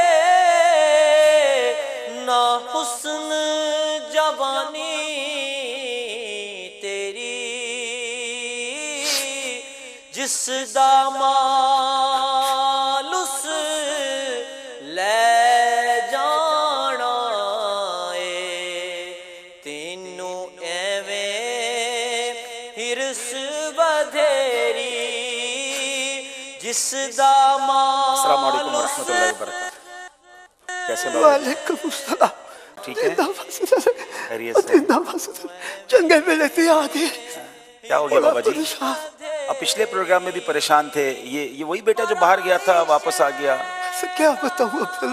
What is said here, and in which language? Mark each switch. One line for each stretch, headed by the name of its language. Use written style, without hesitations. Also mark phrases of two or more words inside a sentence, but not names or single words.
Punjabi: نہ حسن جوانی تیری، جس دامال اس لے جانا اے، تینوں ایویں حرص ودھیری، جس دامال
Arabic: السلام عليكم رحمة الله و بركاته.
Urdu: کیسے بابا?
Arabic: وعليكم السلام.
Urdu: ٹھیک ہے؟ خیریت سے?
Punjabi: چنگے ملے تھے آگے.
Urdu: کیا ہو گیا بابا جی? اب پچھلے پروگرام میں بھی پریشان تھے۔ یہ وہی بیٹا جو باہر گیا تھا واپس آ گیا? کیا بتاؤں?